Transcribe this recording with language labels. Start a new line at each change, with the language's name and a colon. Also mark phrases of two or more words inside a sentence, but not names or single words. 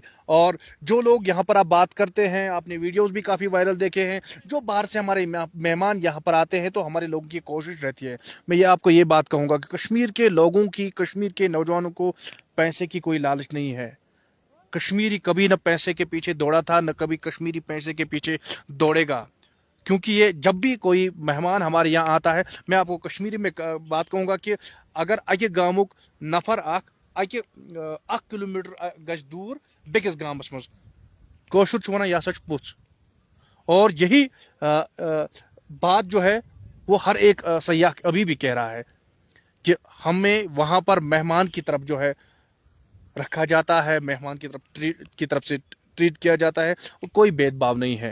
Hindi: और जो लोग यहाँ पर आप बात करते हैं, आपने वीडियोस भी काफ़ी वायरल देखे हैं, जो बाहर से हमारे मेहमान यहाँ पर आते हैं तो हमारे लोगों की कोशिश रहती है, मैं ये आपको ये बात कहूँगा कि कश्मीर के लोगों की, कश्मीर के नौजवानों को पैसे की कोई लालच नहीं है। कश्मीरी कभी न पैसे के पीछे दौड़ा था, न कभी कश्मीरी पैसे के पीछे दौड़ेगा। क्योंकि ये जब भी कोई मेहमान हमारे यहाँ आता है, मैं आपको कश्मीरी में बात कहूँगा कि
Kashmiri: अगर अके गामुक नफर अके 1 किलोमीटर गज दूर बेकिस गामस मज कौशुर च वनान यह हसा पुछ।
Hindi: और यही बात जो है वो हर एक सयाह अभी भी कह रहा है कि हमें वहाँ पर मेहमान की तरफ जो है रखा जाता है, मेहमान की तरफ से ट्रीट किया जाता है, कोई भेदभाव नहीं है।